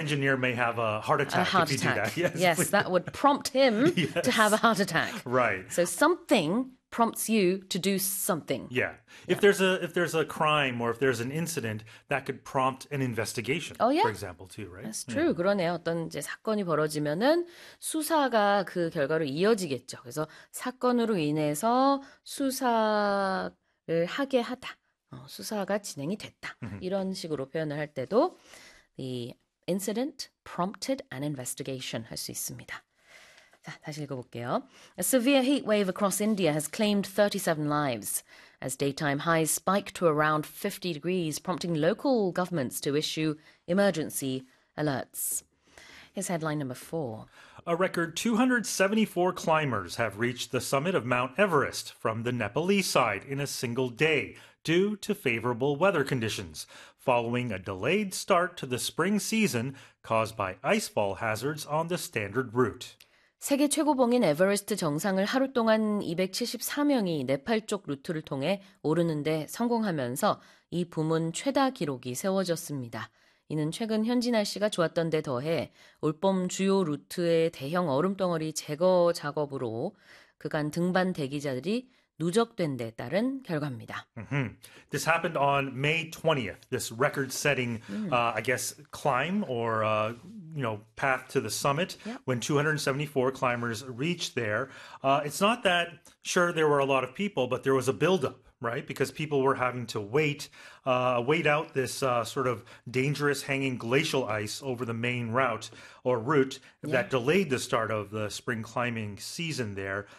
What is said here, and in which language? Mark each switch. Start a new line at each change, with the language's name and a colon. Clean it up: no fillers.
English: engineer may have a heart attack if you do that. Yes, that would prompt him to have a heart attack. Right. So something prompts you to do something. Yeah. If there's a crime or if there's an incident, that could prompt an investigation. Oh, yeah. For example, too, right? That's true. Yeah.
Korean: 그러네요. 어떤 이제 사건이 벌어지면은 수사가 그 결과로 이어지겠죠. 그래서 사건으로 인해서 수사를 하게 하다. 수사가 진행이 됐다. 이런 식으로 표현을 할 때도
English: the incident prompted an investigation
Korean: 할 수 있습니다. 자, 다시 읽어볼게요.
English: A severe heat wave across India has claimed 37 lives as daytime highs spike to around 50 degrees, prompting local governments to issue emergency alerts. Here's headline number four. A record 274 climbers have reached the summit of Mount Everest from the Nepalese side in a single day due to favorable weather conditions, following a delayed start to the spring season caused by icefall hazards on the standard route.
Korean: 세계 최고봉인 에버레스트 정상을 하루 동안 274명이 네팔 쪽 루트를 통해 오르는 데 성공하면서 이 부문 최다 기록이 세워졌습니다. 이는 최근 현지 날씨가 좋았던 데 더해 올봄 주요 루트의 대형 얼음 덩어리 제거 작업으로 그간 등반 대기자들이 누적된 데 따른 결과입니다.
English: Mm-hmm. This happened on May 20th. This record-setting, I guess, climb or path to the summit when 274 climbers reached there. It's not that sure there were a lot of people, but there was a buildup. Right, because people were having to wait out this sort of dangerous hanging glacial ice over the main route or route that delayed the start of the spring climbing season there.